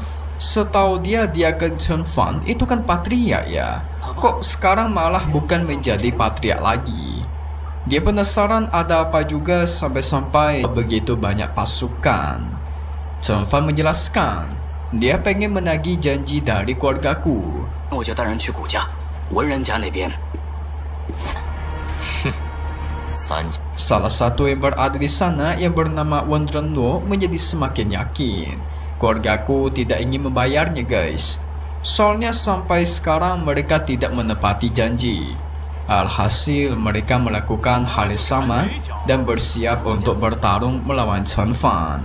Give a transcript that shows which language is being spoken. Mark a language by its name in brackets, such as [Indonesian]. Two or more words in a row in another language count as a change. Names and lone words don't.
[Indonesian] Setahu dia kan Chen Fan itu kan patriark ya. Kok sekarang malah bukan menjadi patriark lagi? Dia penasaran ada apa juga sampai-sampai begitu banyak pasukan. Chen Fan menjelaskan dia pengen menagih janji dari keluargaku. [Chinese] 我就带人去谷家、文人家那边。哼，三家。 [Indonesian] Salah satu yang berada di sana yang bernama Wan Renwo menjadi semakin yakin keluargaku tidak ingin membayarnya, guys. Soalnya sampai sekarang mereka tidak menepati janji. Alhasil mereka melakukan hal yang sama dan bersiap untuk bertarung melawan Chen Fan.